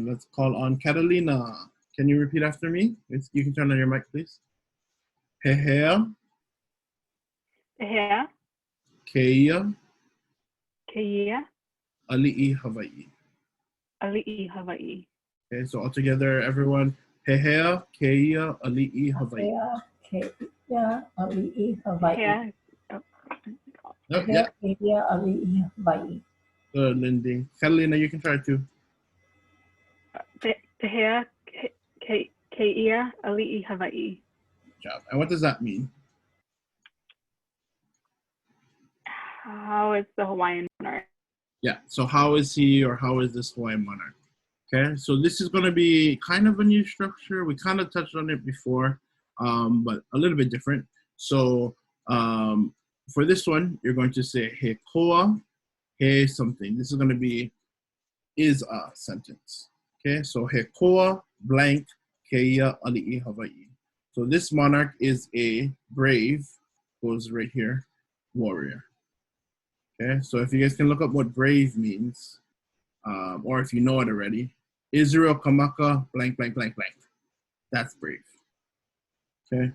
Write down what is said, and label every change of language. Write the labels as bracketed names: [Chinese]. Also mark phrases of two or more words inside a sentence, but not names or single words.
[English] Let's call on Catalina. Can you repeat after me? You can turn on your mic, please. [Hawaiian] Pehea. Pehea. Keia. Keia. Ali'i Hawaiʻi. Ali'i Hawaiʻi. [English] Okay, so all together, everyone. [Hawaiian] Pehea, Keia, Ali'i Hawaiʻi. Pehea, Keia, Ali'i Hawaiʻi. [English] Oh, yeah. [Hawaiian] Keia, Ali'i Hawaiʻi. [English] Good, Lindy. Catalina, you can try too. [Hawaiian] Pehea, Keia, Ali'i Hawaiʻi. [English] Good job. And what does that mean? How is the Hawaiian monarch? Yeah, so how is he or how is this Hawaiian monarch? Okay, so this is going to be kind of a new structure. We kind of touched on it before, but a little bit different. So for this one, you're going to say [Hawaiian] he koa, [English] he something. This is going to be is a sentence. Okay, so [Hawaiian] he koa [English] blank [Hawaiian] keia ali'i Hawaiʻi. [English] So this monarch is a brave, goes right here, warrior. Okay, so if you guys can look up what brave means, or if you know it already, Israel Kamaka blank blank blank blank. That's brave. Okay.